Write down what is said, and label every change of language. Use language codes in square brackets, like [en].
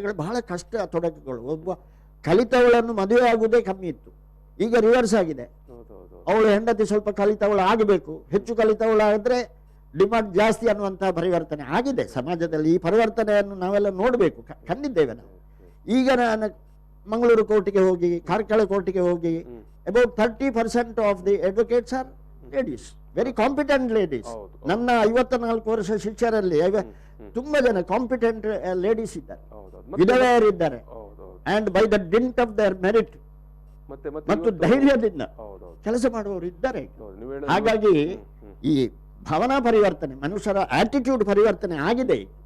[kn] ಹಾಗಾಗಿ ಬಹಳ ಕಷ್ಟ ತೊಡಕುಗಳು. ಒಬ್ಬ ಕಲಿತವಳನ್ನು ಮದುವೆ ಆಗುವುದೇ ಕಮ್ಮಿ ಇತ್ತು, ಈಗ ರಿವರ್ಸ್ ಆಗಿದೆ. ಅವಳು ಹೆಂಡತಿ ಸ್ವಲ್ಪ ಕಲಿತವಳು ಆಗಬೇಕು, ಹೆಚ್ಚು ಕಲಿತವಳಾದ್ರೆ ಡಿಮಾಂಡ್ ಜಾಸ್ತಿ ಅನ್ನುವಂತಹ ಪರಿವರ್ತನೆ ಆಗಿದೆ ಸಮಾಜದಲ್ಲಿ. ಈ ಪರಿವರ್ತನೆಯನ್ನು ನಾವೆಲ್ಲ ನೋಡಬೇಕು, ಕಂಡಿದ್ದೇವೆ ನಾವು. ಈಗ ನಾನು ಮಂಗಳೂರು ಕೋರ್ಟಿಗೆ ಹೋಗಿ, [en] ಕಾರ್ಕಳ ಕೋರ್ಟಿಗೆ ಹೋಗಿ, about 30% of the advocates are ladies, very competent ladies. [kn] ನನ್ನ 54 ವರ್ಷ ಶಿಕ್ಷರಲ್ಲಿ ತುಂಬಾ ಜನ [en] competent ladies [kn] ಇದ್ದಾರೆ, ವಿಧವೆಯರಿದ್ದಾರೆ. [en] and by the dint of their merit [kn] ಮತ್ತು ಧೈರ್ಯದಿಂದ ಕೆಲಸ ಮಾಡುವವರು ಇದ್ದಾರೆ. ಹಾಗಾಗಿ ಈ ಭಾವನಾ ಪರಿವರ್ತನೆ, ಮನುಷ್ಯರ ಆಟಿಟ್ಯೂಡ್ ಪರಿವರ್ತನೆ ಆಗಿದೆ.